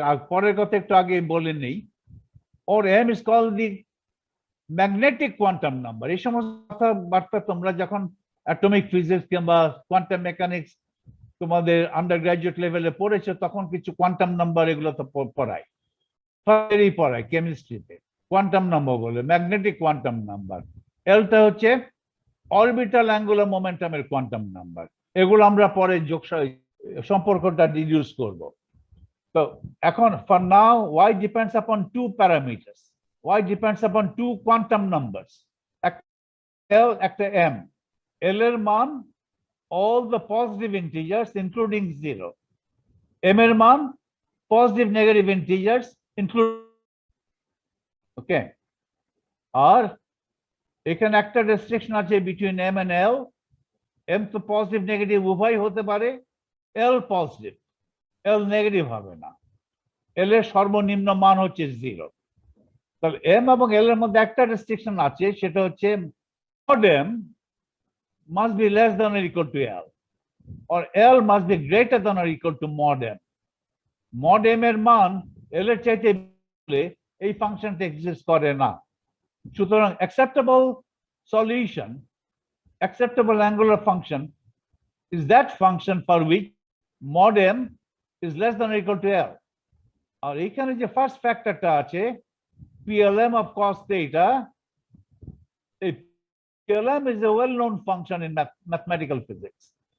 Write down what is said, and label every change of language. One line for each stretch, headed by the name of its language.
Bangla: পরের কথা একটু আগে বলে নেই,
English: or m is called the magnetic quantum number।
Bangla: এই সমস্ত কথাবার্তা তোমরা যখন অ্যাটমিক ফিজিক্স কিংবা কোয়ান্টাম মেকানিক্স তোমাদের আন্ডার গ্রাজুয়েট লেভেলে পড়েছো, তখন কিছু কোয়ান্টাম নাম্বার এগুলো তো পড়ায়, কেমিস্ট্রিতে কোয়ান্টাম নাম্বার বলে, ম্যাগনেটিক কোয়ান্টাম নাম্বার। এলটা হচ্ছে অরবিটাল অ্যাঙ্গুলার মোমেন্টামের কোয়ান্টাম নাম্বার। এগুলো আমরা পরে সম্পর্কটা ডিডিউস করব। তো এখন
English: For now y depends upon two parameters, y depends upon two quantum numbers, l একটা m।
Bangla: l এর মান
English: all the positive integers including 0,
Bangla: m এর মান
English: positive negative integers including, okay.
Bangla: আর এখানে একটা রেস্ট্রিকশন আছে
English: Between m and l।
Bangla: m তো positive negative উভয় হতে পারে, l পজিটিভ, l নেগেটিভ হবে না। l এর সর্বনিম্ন মান হচ্ছে 0। তাহলে m এবং l এর মধ্যে একটা রেস্ট্রিকশন আছে, সেটা হচ্ছে
English: mod m must be less than or equal to l, or l must be greater than or equal to mod m।
Bangla: mod m এর মান l এর চাইতে বেশি এই ফাংশনটা এক্সিস্ট করে না। সুতরাং
English: acceptable solution, acceptable angular function is that function for which mod m is less than or equal to l।
Bangla: আর এখানে যে ফার্স্ট ফ্যাক্টরটা আছে
English: PLM of cos theta, PLM is a well-known function in mathematical physics.